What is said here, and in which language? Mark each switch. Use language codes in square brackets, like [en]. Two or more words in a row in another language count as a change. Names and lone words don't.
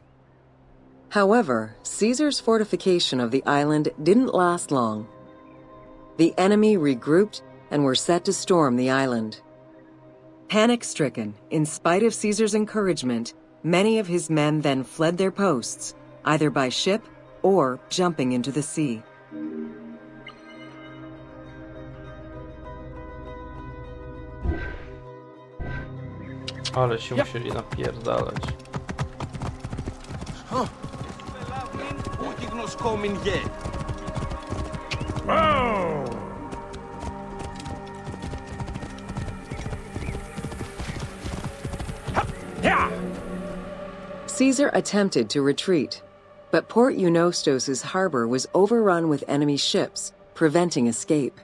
[en] However, Caesar's fortification of the island didn't last long. The enemy regrouped and were set to storm the island. Panic-stricken, in spite of Caesar's encouragement, many of his men then fled their posts, either by ship or jumping into the sea. [pl] Ale się musieli napierdalać. Ούτιγνος κόμιν γε. [en] Caesar attempted to retreat, but Port Eunostos' harbor was overrun with enemy ships, preventing escape.